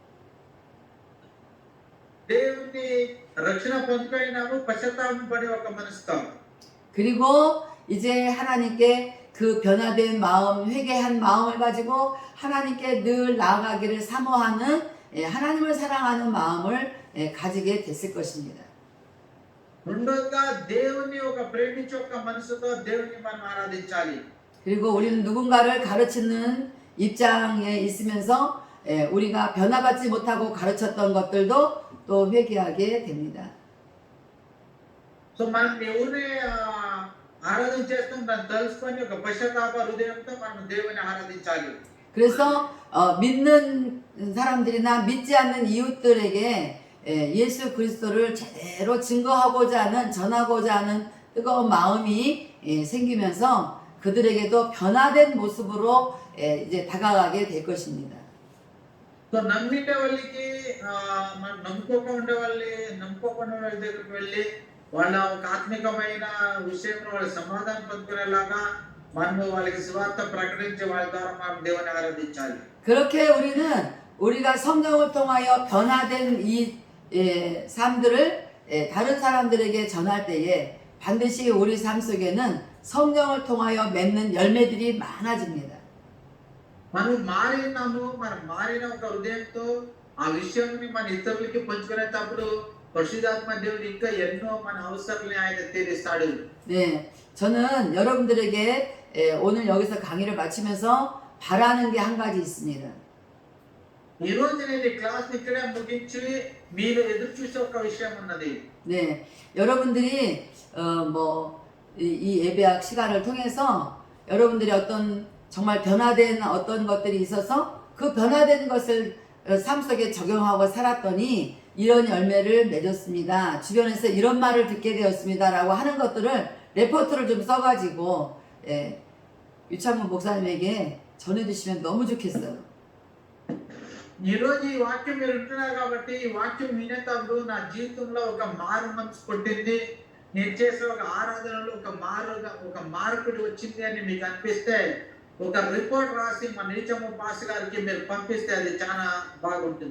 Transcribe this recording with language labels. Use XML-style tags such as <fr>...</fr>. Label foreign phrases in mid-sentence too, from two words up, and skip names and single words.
<te>దేవుని రక్షణ పొందుకున్నాము పశ్చాత్తాపం పడే ఒక మనసుతో</te> <ko>그리고 이제 하나님께 그 변화된 마음, 회개한 마음을 가지고 하나님께 늘 나아가기를 사모하는 하나님을 사랑하는 마음을 가지게 됐을 것입니다.</ko> <te>రెండోగా దేవుని ఒక ప్రేమించే ఒక మనసుతో దేవుని మనం ఆరాధించాలి.</te> <ko>그리고 우리는 누군가를 가르치는 입장에 있으면서 우리가 변화받지 못하고 가르쳤던 것들도 또 회개하게 됩니다.</ko> <te>సో మనం ఎవరిని ఆరాధన చేస్తాం దాన్ని తెలుసుకొని ఒక పశ్చాత్తాప హృదయంతో మనం దేవుని ఆరాధించాలి.</te> <ko>그래서 믿는 사람들이나 믿지 않는 이웃들에게 예수 그리스도를 제대로 증거하고자 하는, 전하고자 하는 뜨거운 마음이 생기면서 그들에게도 변화된 모습으로 이제 다가가게 될 것입니다.</ko> <te>సో నమ్మిండే వాళ్ళకి మనం నమ్ముకోకుండా నమ్ముకోకుండా వాళ్ళ దగ్గరికి వెళ్ళి వాళ్ళ ఒక ఆత్మికమైన విషయంలో వాళ్ళ సమాధానం పొందుకునేలాగా మనము వాళ్ళకి సువార్త ప్రకటించి వాళ్ళ ద్వారా మనం దేవుని ఆరాధించాలి.</te> <ko>그렇게 우리가 성경을 통하여 변화된 이 삶들을 다른 사람들에게 전할 때에 반드시 우리 삶 속에는 성경을 통하여 맺는 열매들이 많아집니다.</ko> <te>మనం మారిన ఒక హృదయంతో ఆ విషయాన్ని మన ఇతరులకి పంచుకునేటప్పుడు పరిశుద్ధాత్మ దేవుడు ఇంకా ఎన్నో మన అవసరాలని ఆయన తీరుస్తాడు.</te> <ko>네, 저는 여러분들에게 오늘 여기서 강의를 마치면서 바라는 게 한 가지 있습니다.</ko> <te>ఈ రోజు నేను ఈ క్లాస్ ఇక్కడే ముగించి మీరు ఎదురు చూసే ఒక విషయం ఉన్నది.</te> <ko>네, 여러분들이 이 예배학 시간을 통해서 여러분들이 어떤 정말 변화된 어떤 것들이 있어서 그 변화된 것을 삶 속에 적용하고 살았더니 이런 열매를 맺었습니다. 주변에서 이런 말을 듣게 되었습니다. 라고 하는 것들을 레포트를 좀 써가지고 유창문 목사님에게 전해주시면 너무 좋겠어요.</ko> <te>ఈ రోజు ఈ వాక్యం మీరు వింటున్నారు కాబట్టి ఈ వాక్యం వినేటప్పుడు నా జీవితంలో ఒక మారు మనసు పుట్టింది, నేను చేసే ఒక ఆరాధనలో ఒక మార్పుడు వచ్చింది అని మీకు అనిపిస్తే ఒక రిపోర్ట్ రాసి మన నీచమ్మ పాస్ గారికి మీరు పంపిస్తే అది చాలా బాగుంటుంది.</te>